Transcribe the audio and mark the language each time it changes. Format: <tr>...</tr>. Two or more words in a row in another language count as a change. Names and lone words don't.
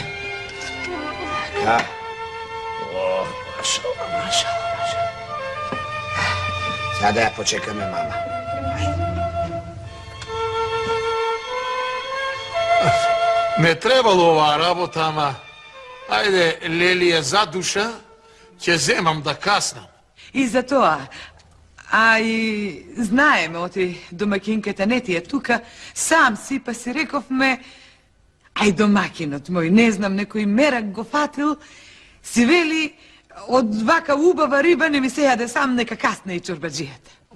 <mk>Така. О, машала. Сада ја почекам ме, мама. Не требало ова работама. Ајде, Лелија, за душа, ќе земам да каснам. И за тоа, а и знаеме оти домакинката не ти е тука, сам си, па си рековме, ај домакинот мој, не знам, некој мерак го фатил, си вели, од вака убава риба не ми се јаде, сам нека касне и чорбаджијата.</mk>